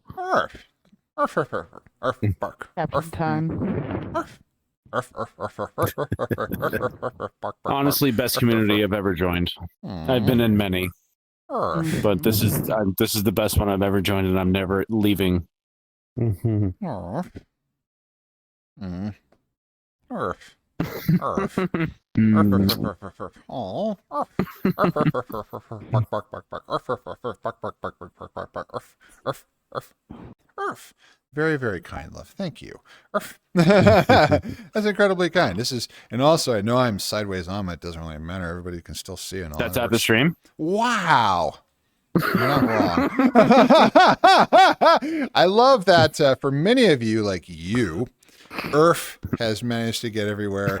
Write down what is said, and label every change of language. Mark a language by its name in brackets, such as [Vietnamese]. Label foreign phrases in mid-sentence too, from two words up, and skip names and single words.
[English] Arf, arf, arf, arf, arf, bark. Captain time. Arf, arf, arf, arf, arf, arf, arf, arf, arf, arf, arf, arf, bark, bark, Honestly, bark, best arf, community arf, I've ever joined. arf. I've been in many, Arf, but this is the best one I've ever joined, and I'm never leaving. arf. Arf. Arf. Oh. Arf. Arf, arf, arf, arf, arf, arf, bark, bark, bark, bark. Arf, arf, arf, arf, bark, bark, bark, bark, bark, bark, bark. Arf, arf, arf. Arf. Very, very kind, love. Thank you. Arf. That's incredibly kind. This is, and also I know I'm sideways on, but it doesn't really matter. Everybody can still see it. That's at the stream. Wow. You're not wrong. I love that for many of you, like you, ERF has managed to get everywhere.